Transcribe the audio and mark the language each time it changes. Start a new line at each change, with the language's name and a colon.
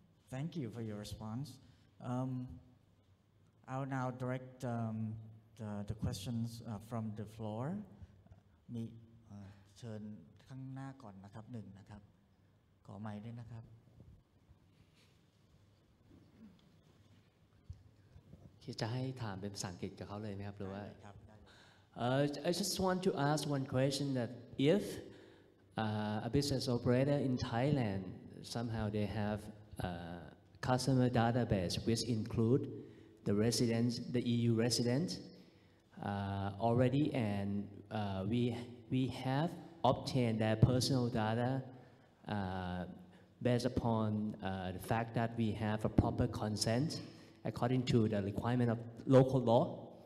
English: thank you for your response. I'll now direct the questions from the floor.
Thai: มีเชิญข้างหน้าก่อนนะครับหนึ่งนะครับขอไมค์ด้วยนะครับ จะให้ถามเป็นภาษาอังกฤษกับเขาเลยไหมครับหรือว่า
English: I just want to ask one question that if a business operator in Thailand somehow they have a customer database which include the residents, the EU residents already, and we have obtained their personal data based upon the fact that we have a proper consent according to the requirement of local law.